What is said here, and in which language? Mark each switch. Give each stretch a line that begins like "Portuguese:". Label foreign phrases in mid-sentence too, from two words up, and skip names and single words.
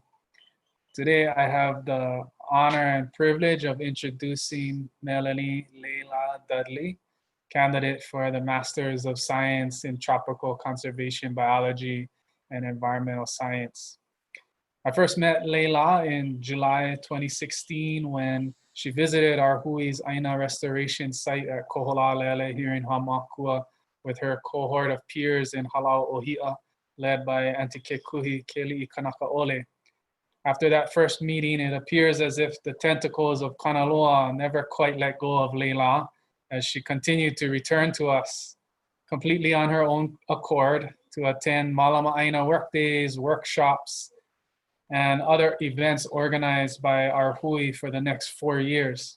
English: Today, I have the honor and privilege of introducing Melanie Leilā Dudley, candidate for the Masters of Science in Tropical Conservation Biology and Environmental Science. I first met Leila in July 2016 when she visited our Hui's ʻāina restoration site at Koholalele here in Hamakua with her cohort of peers in Halau Ohia, led by Antikekuhi Keli'i Kanakaʻole. After that first meeting, it appears as if the tentacles of Kanaloa never quite let go of Leila, as she continued to return to us completely on her own accord to attend
Hawaiian: Malama ʻāina
English: workdays, workshops, and other events organized by our hui for the next 4 years.